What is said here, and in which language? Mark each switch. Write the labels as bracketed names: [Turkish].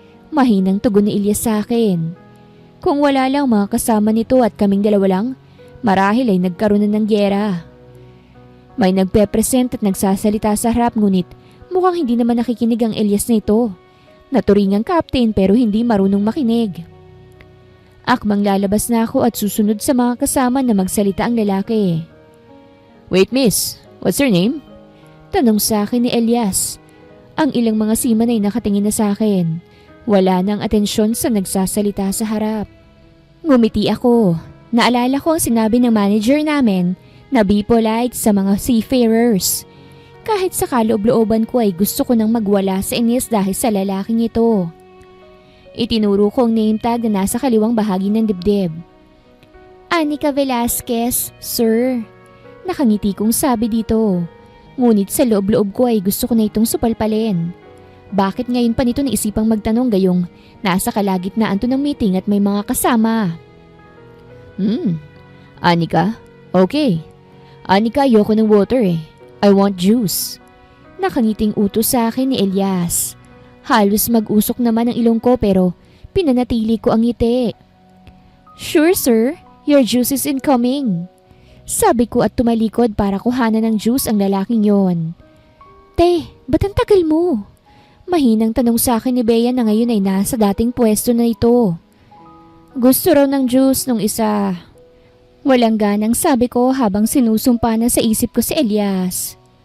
[Filipino] Mahinang tugon ni Ilyas sa akin. Kung wala lang mga kasama nito at kaming dalawa lang, marahil ay nagkaroon na ng gyera. May nagpe-present at nagsasalita sa harap ngunit mukhang hindi naman nakikinig ang Ilyas na ito. Naturingang captain pero hindi marunong makinig. Akmang lalabas na ako at susunod sa mga kasama na magsalita ang lalaki. [English] Wait miss, what's your name? [Filipino] Tanong sa akin ni Elias. Ang ilang mga seaman ay nakatingin na sa akin. Wala nang atensyon sa nagsasalita sa harap. Ngumiti ako. Naalala ko ang sinabi ng manager namin na [English] be polite [Filipino] sa mga seafarers. Kahit sa kaloob-looban ko ay gusto ko nang magwala sa inis dahil sa lalaking ito. Itinuro ko ang name tag na nasa kaliwang bahagi ng dibdib. Anika Velasquez, sir. Nakangiti kong sabi dito. Ngunit sa loob-loob ko ay gusto ko na itong supalpalin. Bakit ngayon pa nito naisipang magtanong gayong nasa kalagitnaan to ng meeting at may mga kasama? Anika? Okay. Anika, ayoko ng water eh. [English] I want juice. [Filipino] Nakangiting utos sa akin ni Elias. Halos mag-usok naman ang ilong ko pero pinanatili ko ang ngiti. [English] Sure sir, your juice is incoming. [Filipino] Sabi ko at tumalikod para kuhanan ng juice ang lalaking yon. Te, ba't ang tagal mo? Mahinang tanong sa akin ni Bea na ngayon ay nasa dating pwesto na ito. Gusto raw ng juice nung isa. Walang ganang sabi ko habang sinusumpa na sa isip ko si Elias.